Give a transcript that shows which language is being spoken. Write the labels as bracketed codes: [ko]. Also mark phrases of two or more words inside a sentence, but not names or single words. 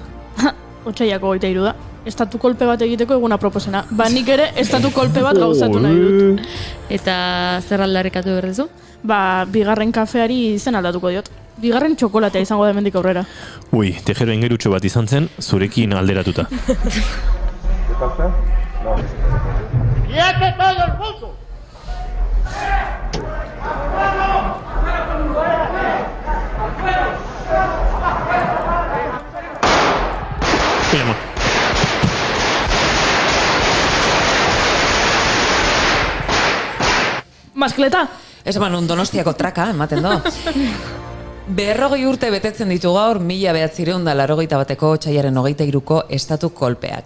[eu] Otsaiako 23 da. Estatu kolpe bat egiteko eguna proposena. Ba, nik ere estatu kolpe bat gauzatu nahi dut. Eta zer aldarrikatu berrezu? Ba, bigarren kafeari izen aldatuko diot. Bigarren txokolatea izango da hemendik aurrera. Ui, Tejero ingerutxo bat izan zen, zurekin alderatuta. [es] ¿Qué pasa? No. ¡Quiete todo el mundo! Mira, Maskleta! [eu] Ez un Donostiako traka, ematen do. 40 urte betetzen ditu gaur 1981ko otsailaren 23ko estatu kolpeak.